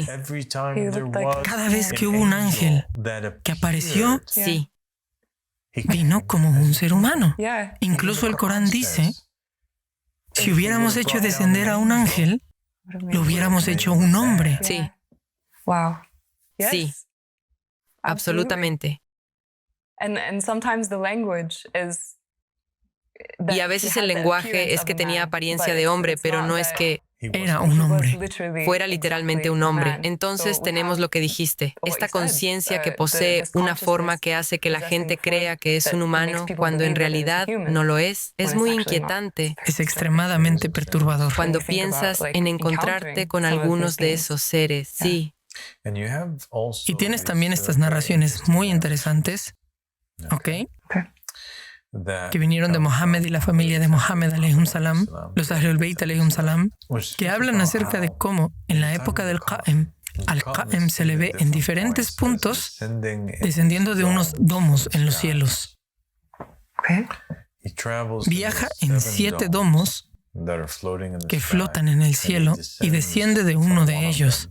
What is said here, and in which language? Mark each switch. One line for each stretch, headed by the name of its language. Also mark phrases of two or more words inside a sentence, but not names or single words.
Spanish: Cada vez que hubo un ángel que apareció, sí. Vino como un ser humano. Incluso el Corán dice, si hubiéramos hecho descender a un ángel, lo hubiéramos hecho un hombre. Sí. Wow. Sí. Absolutamente.
English: And sometimes the language
Spanish: Y a veces el lenguaje es que tenía apariencia de hombre, pero no es que era un hombre. fuera literalmente un hombre. Entonces tenemos lo que dijiste, esta conciencia que posee una forma que hace que la gente crea que es un humano cuando en realidad no lo es muy inquietante. Es extremadamente perturbador. Cuando piensas en encontrarte con algunos de esos seres, sí. Y tienes también estas narraciones muy interesantes, ¿ok? Que vinieron de Mohammed y la familia de Mohammed
Arabic: عليهم السلام,
Spanish: los Ahlul Bayt
Arabic: عليهم السلام,
Spanish: que hablan acerca de cómo en la época del Qa'im, al Qa'im se le ve en diferentes puntos descendiendo de unos domos en los cielos. Viaja en 7 domos que flotan en el cielo y desciende de uno de ellos.